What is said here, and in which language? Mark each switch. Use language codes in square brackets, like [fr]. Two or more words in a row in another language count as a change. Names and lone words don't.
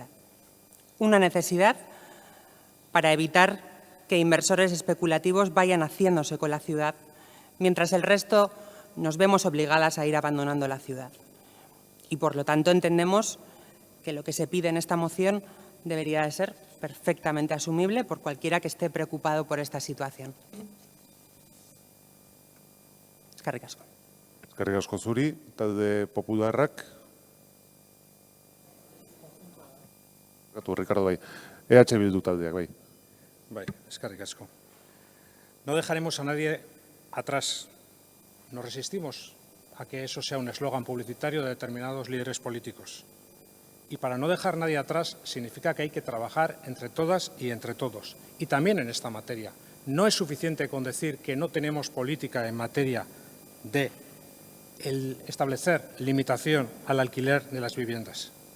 [es] Una necesidad para evitar que inversores especulativos vayan haciéndose con la ciudad, mientras el resto nos vemos obligadas a ir abandonando la ciudad. Y, por lo tanto, entendemos que lo que se pide en esta moción debería de ser perfectamente asumible por cualquiera que esté preocupado por esta situación. [eu] Eskerrik asko. Eskerrik asko zuri, talde Popularrak. Ricardo, bai. EH Bildu taldeak, bai. Bai, eskerrik asko. [es] No dejaremos a nadie atrás. Nos resistimos a que eso sea un eslogan publicitario de determinados líderes políticos. Y para no dejar nadie atrás significa que hay que trabajar entre todas y entre todos. Y también en esta materia. No es suficiente con decir que no tenemos política en materia de establecer limitación al alquiler de las viviendas.